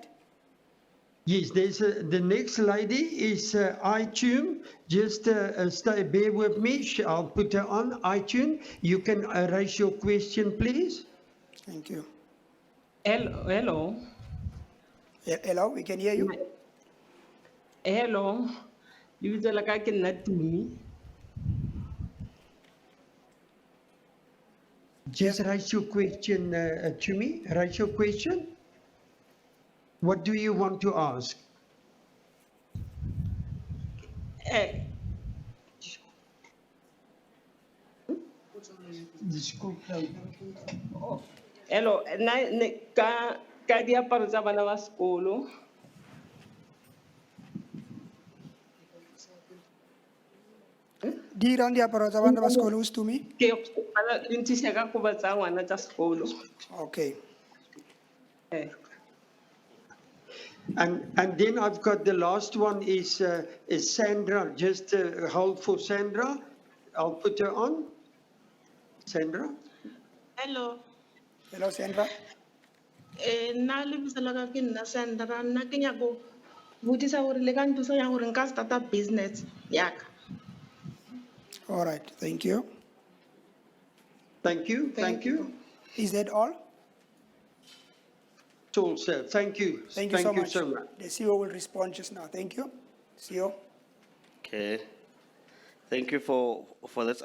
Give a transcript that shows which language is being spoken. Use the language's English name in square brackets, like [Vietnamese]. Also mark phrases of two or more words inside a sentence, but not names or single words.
[English] Yes, there's the next lady is iTunes. Just bear with me. I'll put her on iTunes. You can raise your question, please. Thank you. Hello. Hello, we can hear you. Hello. [Tswana] Lebitso la ka ke nna Tumi. [English] Just raise your question to me. Raise your question. What do you want to ask? Hello, [Tswana] ka diaparo tsa bana ba sekolo. Di rang diaparo tsa bana ba sekolo Tumi? Ke ntse ka koba tsa ngwana tsa sekolo. [English] Okay. And then I've got the last one is Sandra. Just hold for Sandra. I'll put her on. Sandra. Hello. Hello, Sandra. [Northern Sotho] Nna lebitso la ka ke nna Sandra. Nna ke nyaka go botsisa gore le ka nthusa yang gore nka starta business ya ka. [English] All right, thank you. Thank you. Thank you. Is that all? It's all, sir. Thank you. Thank you so much. The CEO will respond just now. Thank you. CEO. Okay. Thank you for this.